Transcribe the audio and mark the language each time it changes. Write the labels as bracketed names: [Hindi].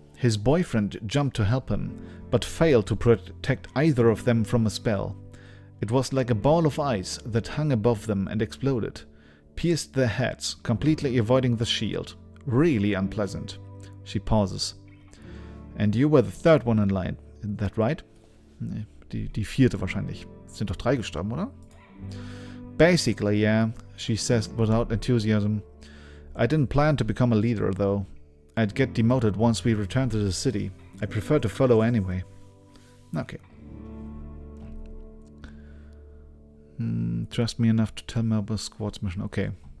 [English] His boyfriend jumped to help him, but failed to protect either of them from a spell. It was like a ball of ice that hung above them and exploded, pierced their heads, completely avoiding the shield. Really unpleasant. She pauses. And you were the third one in line, isn't that right? [German] Nee, die vierte wahrscheinlich. Sind doch 3 gestorben, oder? [English] Basically, yeah, she says without enthusiasm. I didn't plan to become a leader, though. I'd get demoted once we returned to the city. I prefer to follow anyway. Okay. Trust me enough to tell me about the squad's mission. Okay.